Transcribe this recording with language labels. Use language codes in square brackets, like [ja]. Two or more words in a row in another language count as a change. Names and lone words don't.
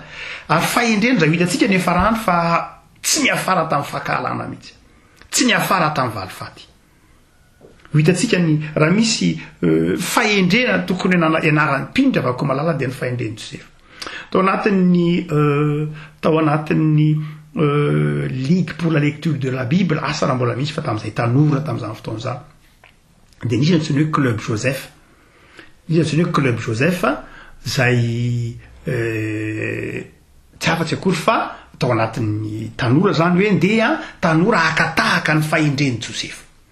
[mg] Ary fahendrena zay hitantsika nefa rano fa tsy niafara tamin'ny fankahalana mihitsy, tsy niafara tamin'ny valifaty. Hitantsika ny raha misy fahendrena tokony ianaran'ny mpindra avako malala dia ny fahendreny Josefa. Tao anatin'ny [fr] ligue pour la lecture de la Bible, [mg] asa raha mbola misy fa tamin'izay tanora tamin'izany fotoana zany. De nisy antsoiny hoe Club Joseph. Nisy antsoiny hoe Club Joseph zay tsy afa-tsy akory fa tao anatin'ny tanora zany hoe ndeha tanora akatahaka ny fahendreny Josefa.